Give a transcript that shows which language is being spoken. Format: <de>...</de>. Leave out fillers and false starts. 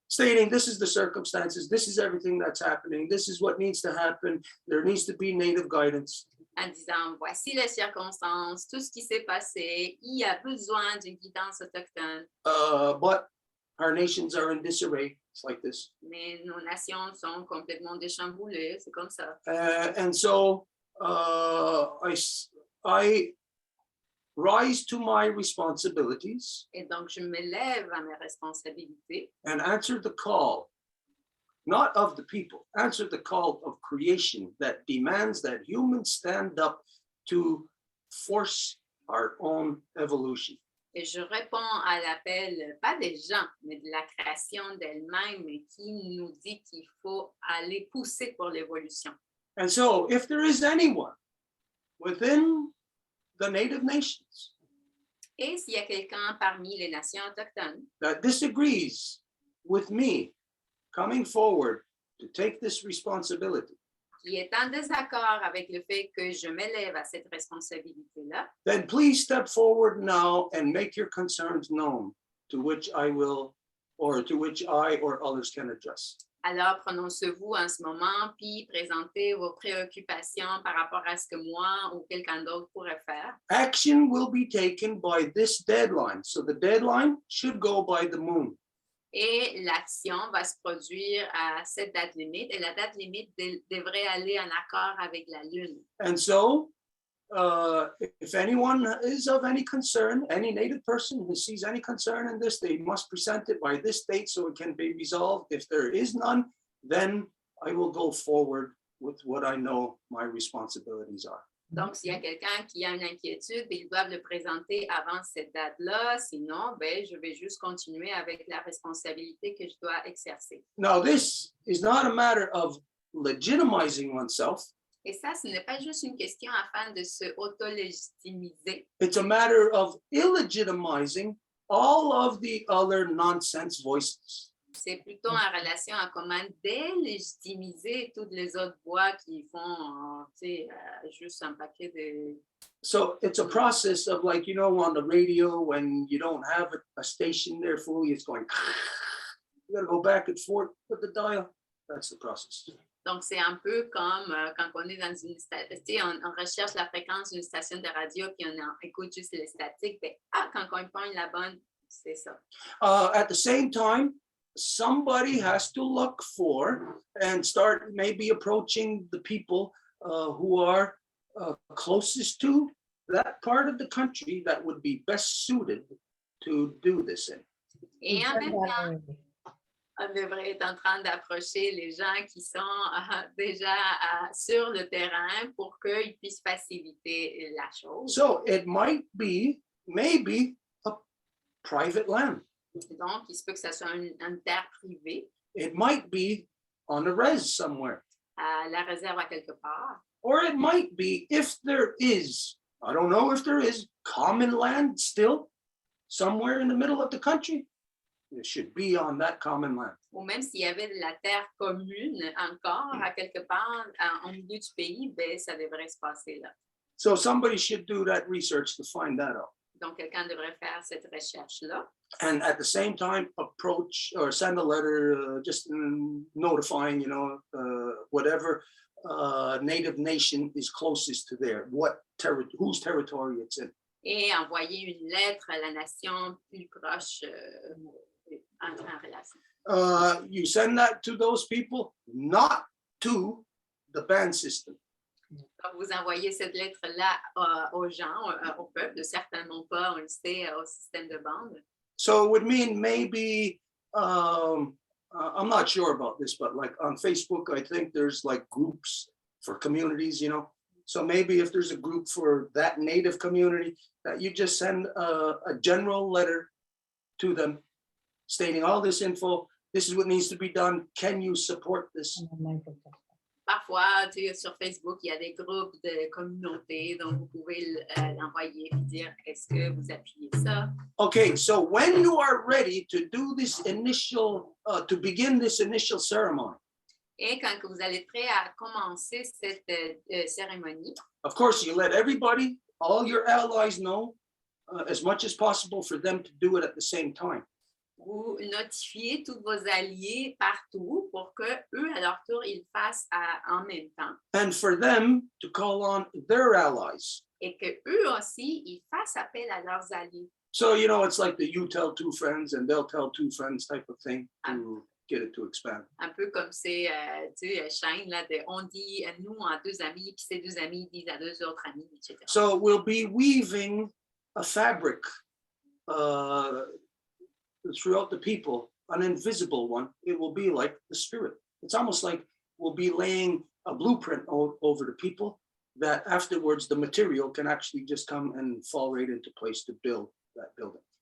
<en>stating this is the circumstances, this is everything that's happening, this is what needs to happen, there needs to be native guidance.</en> <fr>En disant, voici les circonstances, tout ce qui s'est passé, il y a besoin d'une guidance autochtone,</fr> <en>But our nations are in disarray. It's like this.</en> <fr>mais nos nations sont complètement déchamboulées, c'est comme ça.</fr> <en>And so I rise to my responsibilities</en> <fr>Et donc, je me lève à mes responsabilités</fr> <en>and answer the call, not of the people, answer the call of creation that demands that humans stand up to force our own evolution.</en> <fr>et je réponds à l'appel, pas des gens, mais de la création d'elle-même qui nous dit qu'il faut aller pousser pour l'évolution.</fr> <en>And so if there is anyone within the native nations</en> <fr>Et s'il y a quelqu'un parmi les nations autochtones</fr> <en>that disagrees with me coming forward to take this responsibility,</en> <fr>qui est en désaccord avec le fait que je m'élève à cette responsabilité-là,</fr> <en>then please step forward now and make your concerns known, to which I will, or to which I or others can address.</en> <fr>alors prononcez-vous en ce moment, puis présentez vos préoccupations par rapport à ce que moi ou quelqu'un d'autre pourrait faire.</fr> <en>Action will be taken by this deadline. So the deadline should go by the moon.</en> <fr>Et l'action va se produire à cette date limite, et la date limite devrait aller en accord avec la Lune.</fr> <en>And so if anyone is of any concern, any native person who sees any concern in this, they must present it by this date so it can be resolved. If there is none, then I will go forward with what I know my responsibilities are.</en> <fr>Donc, s'il y a quelqu'un qui a une inquiétude, ils doivent le présenter avant cette date-là. Sinon, ben, je vais juste continuer avec la responsabilité que je dois exercer.</fr> <en>Now, this is not a matter of legitimizing oneself.</en> <fr>Et ça, ce n'est pas juste une question afin de se auto-légitimiser.</fr> <en>It's a matter of illegitimizing all of the other nonsense voices.</en> <fr>C'est plutôt en relation à comment délégitimiser toutes les autres voix qui font, juste un paquet de...</fr> <en>So it's a process of, like, you know, on the radio when you don't have a station there fully, it's going You got to go back and forth with the dial. That's the process.</en> <fr>Donc, c'est un peu comme quand on est dans une station, on recherche la fréquence d'une station de radio, puis on écoute juste les statiques. Ben, quand on pogne la bonne, c'est ça.</fr> <en>At the same time, somebody has to look for and start maybe approaching the people who are closest to that part of the country that would be best suited to do this in.</en> <fr>Et en même temps, on devrait être en train d'approcher les gens qui sont déjà sur le terrain pour qu'ils puissent faciliter la chose.</fr> <en>So it might be maybe a private land.</en> <fr>Donc, il se peut que ce soit une terre privée,</fr> <en>It might be on a res somewhere.</en> <fr>à la réserve à quelque part.</fr> <en>Or it might be, if there is, I don't know if there is, common land still somewhere in the middle of the country, it should be on that common land.</en> <fr>Ou même s'il y avait de la terre commune encore à quelque part au milieu du pays, ben, ça devrait se passer là.</fr> <en>So somebody should do that research to find that out.</en> <fr>Donc, quelqu'un devrait faire cette recherche-là.</fr> <en>And at the same time, approach or send a letter just notifying, whatever native nation is closest to there, whose territory it's in.</en> <fr>Et envoyer une lettre à la nation plus proche en relation.</fr> <en>You send that to those people, not to the band system.</en> <fr>Donc, vous envoyez cette lettre-là aux gens, au peuple, certainement pas, on le sait, au système de bande.</fr> <en>So it would mean maybe, I'm not sure about this, but like on Facebook, I think there's like groups for communities, So maybe if there's a group for that native community, that you just send a general letter to them stating all this info, this is what needs to be done, can you support this?</en> <fr>Parfois, sur Facebook, il y a des groupes de communautés, donc vous pouvez l'envoyer et dire, est-ce que vous appuyez ça?</fr> <en>Okay, so when you are ready to do this initial, to begin this initial ceremony,</en> <fr>Et quand vous allez prêt à commencer cette cérémonie,</fr> <en>of course, you let everybody, all your allies know as much as possible for them to do it at the same time.</en> <fr>vous notifiez tous vos alliés partout pour que eux, à leur tour, ils fassent en même temps.</fr> <en>And for them to call on their allies.</en> <fr>Et que eux aussi, ils fassent appel à leurs alliés.</fr> <en>So, it's like the you tell two friends and they'll tell two friends type of thing to get it to expand.</en> <fr>Un peu comme ces chaînes là, on dit nous à deux amis, puis ces deux amis disent à deux autres amis, etc.</fr> <en>So we'll be weaving a fabric throughout the people, an invisible one. It will be like the spirit. It's almost like we'll be laying a blueprint over the people that afterwards the material can actually just come and fall right into place to build that building.</en>